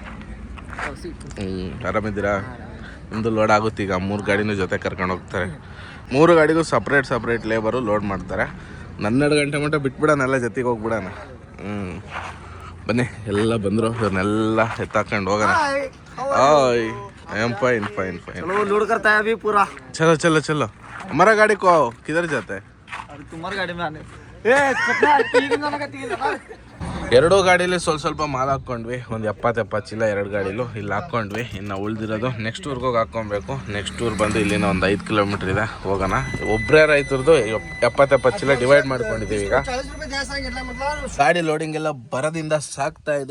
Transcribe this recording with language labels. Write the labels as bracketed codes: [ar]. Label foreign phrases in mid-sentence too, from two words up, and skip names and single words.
[kn] ಆರಾಮಿದ್ದೀರಾ? ನಿಮ್ಮದು ಲೋಡ್ ಆಗುತ್ತೆ ಈಗ. 3 ಗಾಡಿನೂ ಜೊತೆ ಕರ್ಕೊಂಡು ಹೋಗ್ತಾರೆ. 3 ಗಾಡಿಗೂ ಸಪ್ರೇಟ್ ಲೇಬರು ಲೋಡ್ ಮಾಡ್ತಾರೆ. 12 ಗಂಟೆ ಮಟ್ಟ ಬಿಟ್ಬಿಡೋಣ, ಎಲ್ಲ ಜೊತೆಗೆ ಹೋಗ್ಬಿಡೋಣ. ಬನ್ನಿ, ಎಲ್ಲ ಬಂದರು. ಇವ್ರನ್ನೆಲ್ಲ ಎತ್ತಾಕೊಂಡು ಹೋಗೋಣ. [en] I fine. [hi] लोड करता है अभी पूरा. चलो हमारा गाड़ी को किधर जाता है? अरे तुम्हारी गाड़ी में आने. ए कितना 3 दिन का 3 [kn] 2 ಗಾಡೀಲಿ ಸ್ವಲ್ಪ ಮಾಲ್ ಹಾಕ್ಕೊಂಡ್ವಿ. ಒಂದು 70 ಚೀಲ 2 ಗಾಡೀಲು ಇಲ್ಲಿ ಹಾಕ್ಕೊಂಡ್ವಿ. ಇನ್ನು ಉಳಿದಿರೋದು ನೆಕ್ಸ್ಟ್ ಊರ್ಗೆ ಹೋಗಿ ಹಾಕ್ಕೊಬೇಕು. ನೆಕ್ಸ್ಟ್ ಊರ್ ಬಂದು ಇಲ್ಲಿನ ಒಂದು 5 ಕಿಲೋಮೀಟ್ರ್ ಇದೆ, ಹೋಗೋಣ. ಒಬ್ಬರೇ ರೈತರದ್ದು 70 ಚೀಲ ಡಿವೈಡ್ ಮಾಡ್ಕೊಂಡಿದ್ದೀವಿ. ಈಗ ಗಾಡಿ ಲೋಡಿಂಗ್ ಎಲ್ಲ ಬರೋದಿಂದ ಸಾಕ್ತಾ ಇದೆ.